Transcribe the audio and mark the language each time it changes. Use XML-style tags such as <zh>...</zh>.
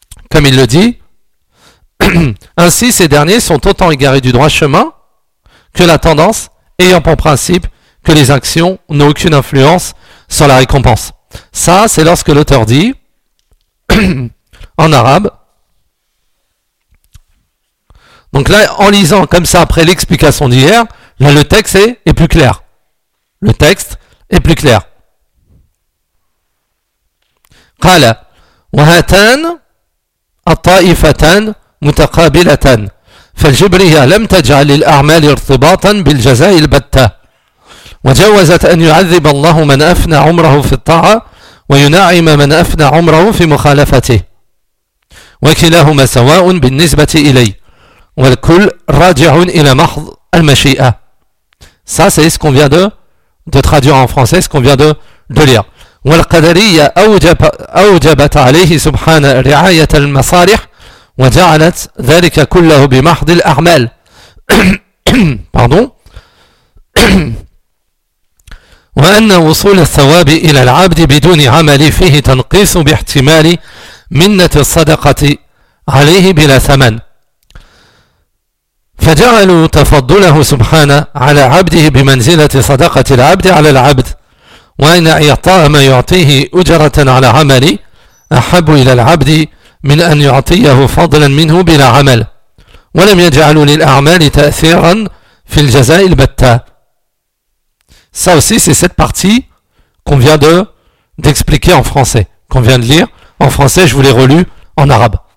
<fr>Comme il le dit, ainsi ces derniers sont autant égarés du droit chemin que la tendance ayant pour principe que les actions n'ont aucune influence sur la récompense. Ça, c'est lorsque l'auteur dit, en arabe, donc là, en lisant comme ça après l'explication d'hier, là, le texte est plus clair. Le texte est plus clair.</fr> <ar>قال وهاتان الطائفتان متقابلتان فالجبرية لم تجعل الأعمال ارتباطا بالجزاء البتة وجوزت أن يعذب الله من أفنى عمره في الطاعة وينعم من أفنى عمره في مخالفته وكلاهما سواء بالنسبة إلي والكل راجع إلى محض المشيئة.</ar> <fr>Ça, c'est ce qu'on vient de traduire en français, ce qu'on vient de lire.</fr> <ar>والقدرية أوجبت عليه سبحانه رعاية المصالح وجعلت ذلك كله بمحض الأعمال.</ar> <fr>Pardon.</fr> <ar>وأن وصول الثواب إلى العبد بدون عمل فيه تنقيص باحتمال منة الصدقة عليه بلا ثمن. فجعلوا تفضله سبحانه على عبده بمنزلة صدقة العبد على العبد وأن إعطاء ما يعطيه أجرة على عمله أحب إلى العبد من أن يعطيه فضلا منه بلا عمل ولم يجعلوا للأعمال تأثيرا في الجزاء البتة.</ar> <fr>Ça aussi, c'est cette partie qu'on vient d'expliquer en français, qu'on vient de lire en français, je vous l'ai relu en arabe.</fr>